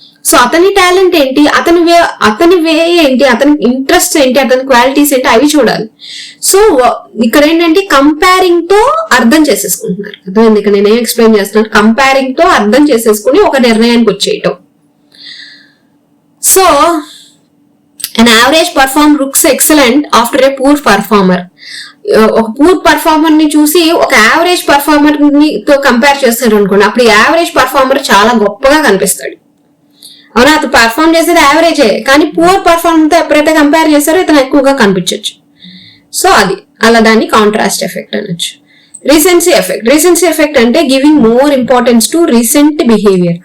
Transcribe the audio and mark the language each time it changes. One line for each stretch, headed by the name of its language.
Telugu: So అతని talent ఏంటి, అతని వే ఏంటి, అతని ఇంట్రెస్ట్ ఏంటి, అతని క్వాలిటీస్ ఏంటి, అవి చూడాలి. సో ఇక్కడ ఏంటంటే కంపేరింగ్ తో అర్థం చేసేసుకుంటున్నారు. అర్థమైంది. ఇక్కడ నేనేం ఎక్స్ప్లెయిన్ చేస్తున్నాను, కంపేరింగ్ తో అర్థం చేసేసుకుని ఒక నిర్ణయానికి వచ్చేయటం.
English: So an average performer looks excellent after a poor performer.
Telugu: ఒక పూర్ పర్ఫార్మర్ ని చూసి ఒక యావరేజ్ పర్ఫార్మర్ ని తో కంపేర్ చేస్తారు అనుకోండి, అప్పుడు యావరేజ్ పర్ఫార్మర్ చాలా గొప్పగా కనిపిస్తాడు. అవునా, అతను పర్ఫామ్ చేసేది యావరేజే, కానీ పూర్ పర్ఫార్మెన్స్ తో ఎప్పుడైతే కంపేర్ చేస్తారో ఇతను ఎక్కువగా కనిపించవచ్చు. సో అది అలా దాన్ని కాంట్రాస్ట్ ఎఫెక్ట్ అనొచ్చు. రీసెన్సీ ఎఫెక్ట్ అంటే giving more importance to recent behaviour.